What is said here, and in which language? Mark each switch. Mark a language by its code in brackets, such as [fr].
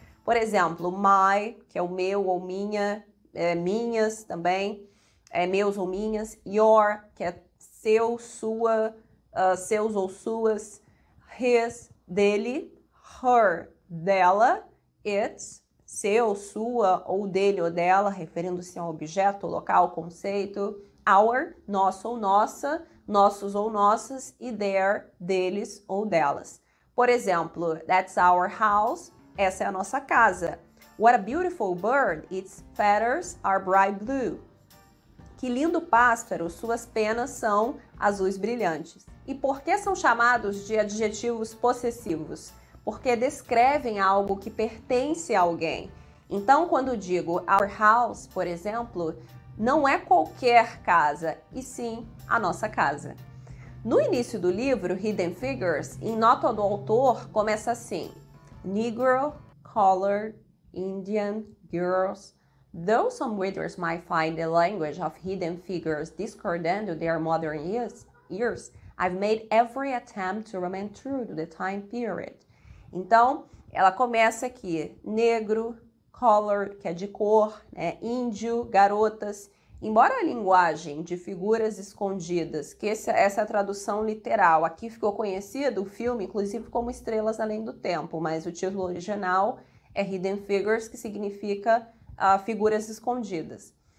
[pt] Por exemplo, my, que é o meu ou minha, minhas também, meus ou minhas, your, que é seu, sua, seus ou suas, his, dele, her, dela, its, seu, sua, ou dele ou dela, referindo-se a um objeto, local, conceito, our, nosso ou nossa, nossos ou nossas, e their, deles ou delas. Por exemplo, [en] that's our house, [pt] essa é a nossa casa. [en] What a beautiful bird, its feathers are bright blue. [pt] Que lindo pássaro, suas penas são azuis brilhantes. E por que são chamados de adjetivos possessivos? Porque descrevem algo que pertence a alguém. Então, quando digo [en] our house, [pt] por exemplo, não é qualquer casa, e sim a nossa casa. No início do livro, Hidden Figures, em nota do autor, começa assim: Negro, colored, Indian, girls. [en] Though some readers might find the language of Hidden Figures discordant to their modern years, I've made every attempt to remain true to the time period. [pt] Então, ela começa aqui, negro, colored, que é de cor, né? Índio, garotas. Embora a linguagem de figuras escondidas, que essa é a tradução literal, aqui ficou conhecido o filme, inclusive, como Estrelas Além do Tempo, mas o título original é Hidden Figures, que significa figuras escondidas.